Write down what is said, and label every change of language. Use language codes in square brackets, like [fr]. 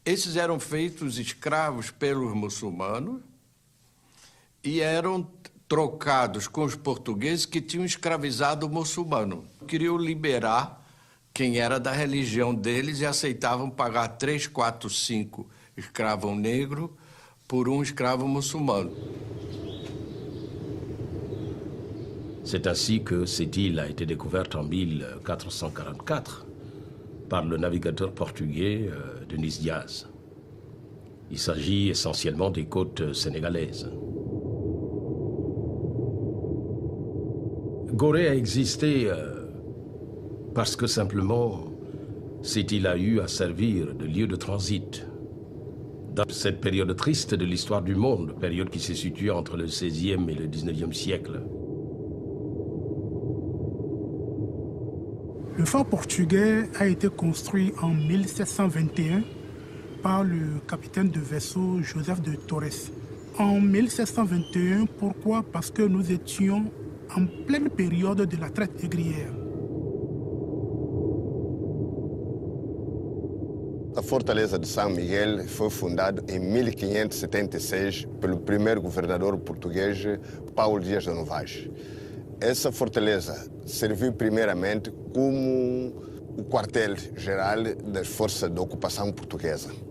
[pt] Esses eram feitos escravos pelos muçulmanos e eram trocados com os portugueses que tinham escravizado o muçulmano. Queriam liberar quem era da religião deles e aceitavam pagar 3, 4, 5 escravos negros por um escravo muçulmano. [fr] C'est ainsi que cette île a été découverte en 1444 par le navigateur portugais Denis Diaz. Il s'agit essentiellement des côtes sénégalaises. Gorée a existé parce que simplement cette île a eu à servir de lieu de transit dans cette période triste de l'histoire du monde, période qui se situe entre le XVIe et le XIXe siècle. Le fort portugais a été construit en 1721 par le capitaine de vaisseau Joseph de Torres. En 1721, pourquoi? Parce que nous étions en pleine période de la traite négrière. [pt] A Fortaleza de São Miguel foi fundada em 1576 pelo primeiro governador português Paulo Dias de Novaes. Essa fortaleza serviu primeiramente como o quartel-geral das forças de ocupação portuguesa.